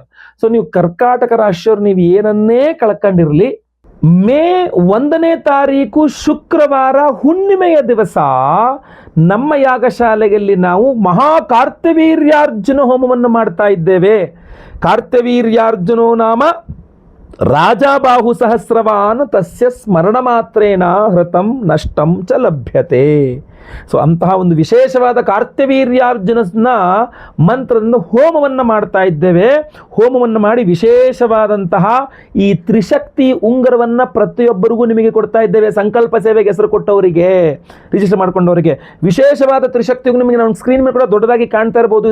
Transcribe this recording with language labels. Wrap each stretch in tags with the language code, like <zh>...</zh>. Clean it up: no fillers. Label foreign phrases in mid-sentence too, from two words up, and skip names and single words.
<kn>ಸೊ ನೀವು ಕರ್ಕಾಟಕ ರಾಶಿಯವ್ರು ನೀವು ಏನನ್ನೇ ಕಳ್ಕೊಂಡಿರ್ಲಿ, ಮೇ 1ನೇ ತಾರೀಕು ಶುಕ್ರವಾರ ಹುಣ್ಣಿಮೆಯ ದಿವಸ ನಮ್ಮ ಯಾಗಶಾಲೆಯಲ್ಲಿ ನಾವು ಮಹಾ ಕಾರ್ತ್ಯವೀರ್ಯಾರ್ಜುನ ಹೋಮವನ್ನು ಮಾಡ್ತಾ ಇದ್ದೇವೆ.</kn> <sa>ಕಾರ್ತ್ಯವೀರ್ಯಾರ್ಜುನೋ ನಾಮ ರಾಜಾಬಾಹು ಸಹಸ್ರವಾನ್ ತಸ್ಯ ಸ್ಮರಣ ಮಾತ್ರೇನ ಹೃತಂ ನಷ್ಟಂ ಚ ಲಭ್ಯತೆ.</sa> <kn>ಸೊ ಅಂತಹ ಒಂದು ವಿಶೇಷವಾದ ಕಾರ್ತ್ಯವೀರ್ಯಾರ್ಜುನನ ಮಂತ್ರದಿಂದ ಹೋಮವನ್ನು ಮಾಡ್ತಾ ಇದ್ದೇವೆ. ಹೋಮವನ್ನು ಮಾಡಿ ವಿಶೇಷವಾದಂತಹ ಈ ತ್ರಿಶಕ್ತಿ ಉಂಗುರವನ್ನು ಪ್ರತಿಯೊಬ್ಬರಿಗೂ ನಿಮಗೆ ಕೊಡ್ತಾ ಇದ್ದೇವೆ. ಸಂಕಲ್ಪ ಸೇವೆಗೆ ಹೆಸರು ಕೊಟ್ಟವರಿಗೆ, ರಿಜಿಸ್ಟರ್ ಮಾಡ್ಕೊಂಡವರಿಗೆ ವಿಶೇಷವಾದ ತ್ರಿಶಕ್ತಿ ನಿಮಗೆ ನಾವು ಸ್ಕ್ರೀನ್ ಮೇಲೆ ಕೂಡ ದೊಡ್ಡದಾಗಿ ಕಾಣ್ತಾ ಇರಬಹುದು.</kn>